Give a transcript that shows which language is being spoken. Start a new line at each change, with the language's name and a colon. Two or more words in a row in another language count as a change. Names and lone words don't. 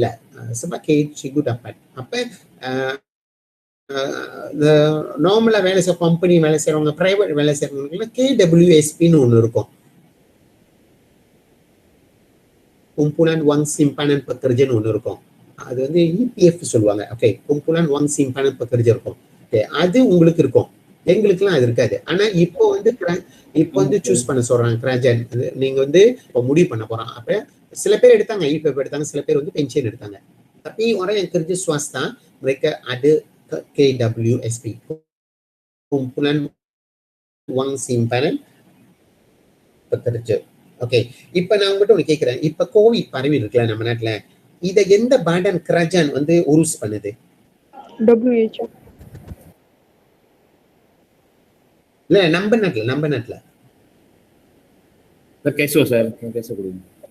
Malay: sebab cikgu dapat apa
Tamil: நார்மலா வேலை செய்ய கம்பெனி வேலை செய்யறவங்க, பிரைவேட் வேலை செய்யறவங்களுக்கு KWSP-ன்னு ஒண்ணு இருக்கும்,
Malay: kumpulan wang simpanan pekerja ஒண்ணு இருக்கும்.
Tamil: அது வந்து EPF சொல்லுவாங்க. ஓகே,
Malay: kumpulan wang simpanan pekerja இருக்கும்.
Tamil: ஓகே, அது உங்களுக்கு இருக்கும். எங்களுக்குலாம் அது இருக்காது. ஆனா இப்போ வந்து சூஸ் பண்ண சொல்றாங்க kerajaan. நீங்க வந்து இப்போ முடிவு பண்ண போறான். அப்ப சில பேர் எடுத்தாங்க EPF எடுத்தாங்க, siapa பேர் வந்து pension எடுத்தாங்க.
Malay: Tapi orang yang kerja swasta mereka ada KWSP, kumpulan wang simpanan pekerja.
Tamil: Okay, இப்ப நான் உங்ககிட்ட ஒண்ணு கேக்குறேன். இப்ப கோவிட் பரவி இருக்குல்ல நம்ம நாட்டுல, இத எந்த பாடன் kerajaan வந்து urus பண்ணுது? WHO. இல்ல நம்ம நாட்டுல கேசோ சார், கேசோ கொடுங்க.